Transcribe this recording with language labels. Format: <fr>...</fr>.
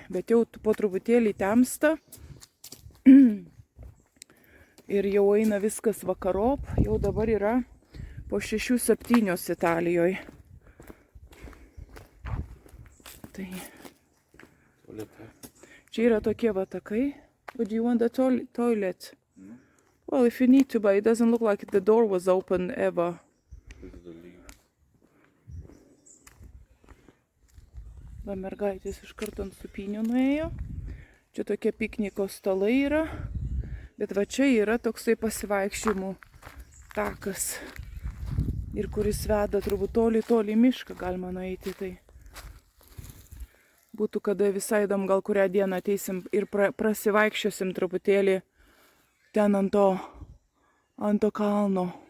<lt>Bet jau po truputėlį temsta ir jau eina viskas vakarop, jau dabar yra po 6-7 Italijoje. Tai čia yra tokie va takai.</lt> <en>But do you want the toilet? No. Well, if you need to, but it doesn't look like the door was open ever.</en> <lt>Va, mergaitės iš karto ant supinių nuėjo. Čia tokie pikniko stalai yra. Bet va čia yra toksai pasivaikščiojimų takas. Ir kuris veda turbūt toli mišką galima nueiti. Tai būtų kada visai įdom, gal kurią dieną ateisim ir prasivaikščiosim truputėlį ten ant to kalno.</lt>